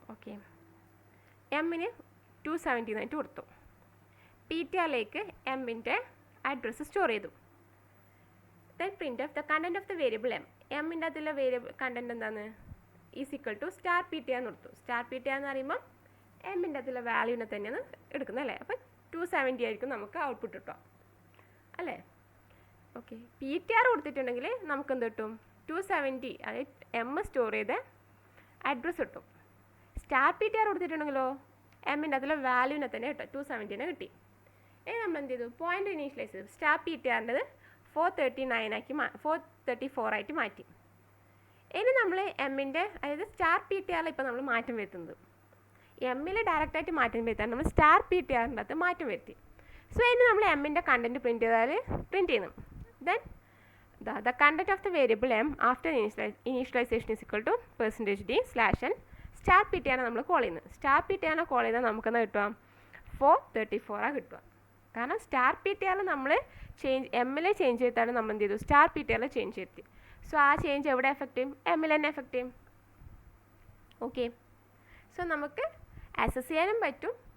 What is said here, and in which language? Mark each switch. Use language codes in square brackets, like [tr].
[ml] Okay, m-ന് 279 കൊടുത്തു. ptrലേക്ക് m-ൻ്റെ address store ചെയ്തു. [en] then print of the content of the variable m-ൻ്റെ [ml] അതിലുള്ള variable content എന്താണ്? Is equal to star ptr എന്ന് കൊടുത്തു. സ്റ്റാർ ptr എന്ന് പറയുമ്പോൾ m-ൻ്റെ അതിലുള്ള വാല്യൂവിനെ തന്നെയാണ് എടുക്കുന്നത് അല്ലേ. അപ്പം 270 ആയിരിക്കും നമുക്ക് ഔട്ട്പുട്ട് കിട്ടുക അല്ലേ. ഓക്കെ, PTR കൊടുത്തിട്ടുണ്ടെങ്കിൽ നമുക്ക് എന്ത് കിട്ടും? 270, അതായത് m സ്റ്റോർ ചെയ്ത് അഡ്രസ്സ് കിട്ടും. സ്റ്റാർ PTR കൊടുത്തിട്ടുണ്ടെങ്കിലോ m-ൻ്റെ അതിലെ വാല്യൂവിനെ തന്നെ കിട്ടും, 270 കിട്ടി. ഇനി നമ്മൾ എന്ത് ചെയ്തു? പോയിൻ്റ് ഇനീഷ്യലൈസ് ചെയ്തു. സ്റ്റാർ PTRൻ്റെത് 434 ആയിട്ട് മാറ്റി. ഇനി നമ്മൾ എമ്മിൻ്റെ അതായത് സ്റ്റാർ പി ടി ആറിൽ ഇപ്പോൾ നമ്മൾ മാറ്റം വരുത്തുന്നത്. എമ്മിൽ ഡയറക്റ്റായിട്ട് മാറ്റം വരുത്താൻ നമ്മൾ സ്റ്റാർ പി ടി ആറിൻ്റെ അകത്ത് മാറ്റം വരുത്തി. സോ ഇനി നമ്മൾ എമ്മിൻ്റെ കണ്ടൻറ്റ് പ്രിൻറ്റ് ചെയ്താൽ പ്രിൻറ്റ് ചെയ്യുന്നു. [en] then the content of the variable m after initialization is equal to %d/n [ml] star P T ആണ് നമ്മൾ കോൾ ചെയ്യുന്നത്. സ്റ്റാർ പി ടി ആണ് കോൾ ചെയ്താൽ നമുക്കെന്താ കിട്ടുക? 434 ആണ് കിട്ടുക. കാരണം സ്റ്റാർ പി ടി ആറിൽ നമ്മൾ എമ്മിൽ ചേഞ്ച് ചെയ്തിട്ടാണ് നമ്മൾ എന്ത് ചെയ്തു? സ്റ്റാർ പി ടി ആറിൽ ചേഞ്ച് ചെയ്തി. സോ ആ ചേഞ്ച് എവിടെ എഫക്റ്റ് ചെയ്യും? എമ്മിൽ തന്നെ എഫക്റ്റ് ചെയ്യും. ഓക്കെ, സോ നമുക്ക് അസസ് ചെയ്യാനും പറ്റും.